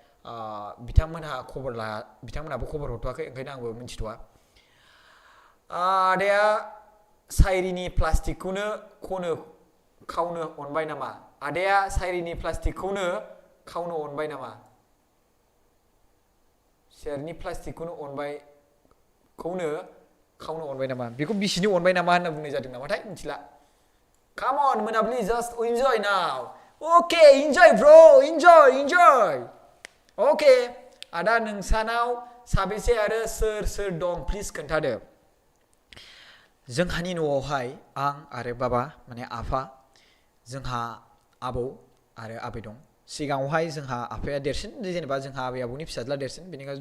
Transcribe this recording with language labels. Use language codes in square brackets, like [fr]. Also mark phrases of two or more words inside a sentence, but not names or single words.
[brx] बिथांमोनहाबो खबर हरथ'वाखै ओंखायनो आंबो मिन्थिथ'वा आदाया साइरिनि प्लास्टिकखौनो खावनो अनबाय नामा आदाया साइरिनि प्लास्टिकखौनो खावनो अनबाय नामा सेरनि प्लास्टिकखौनो खावनो अनबाय नामा बेखौ बिसिनि अनबाय नामा होनना बुंनाय जादों नामाथाय मिथिला [en] Come on [brx] मोनाबिलि [en] just enjoy now okay enjoy bro enjoy okay [brx] आदा नोंसानाव साबेसे आरो सोर दं प्लिज खोन्थादो जोंहानि न'आवहाय आं आरो बाबा माने आफा जोंहा आबौ आरो आबै दं सिगाङावहाय जोंहा आफाया देरसिन जेनेबा जोंहा आबै आबौनि फिसाज्ला देरसिन बेनिखायनो